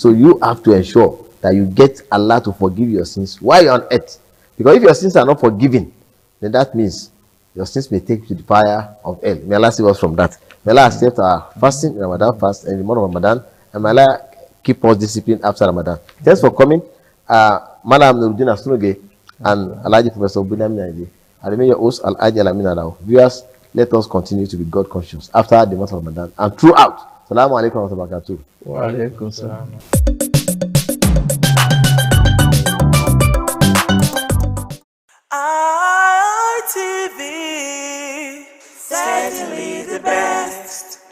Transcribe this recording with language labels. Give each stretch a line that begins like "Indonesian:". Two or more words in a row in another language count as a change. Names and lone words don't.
English: So you have to ensure that you get Allah to forgive your sins while you're on earth. Because if your sins are not forgiven, then that means your sins may take you to the fire of hell. May Allah save us from that. May Allah accept our fasting in Ramadan fast and in the month of Ramadan. And may Allah keep us disciplined after Ramadan. Thanks for coming. Malam Nuruddin Astroge and Alhaji Professor Bunyamin. I remain your host, Alhaji Alamin Alao. Viewers, let us continue to be God conscious after the month of Ramadan and throughout.
Arabic: السلام عليكم ورحمة الله وبركاته. وعليكم السلام.
English: ITV, certainly the best.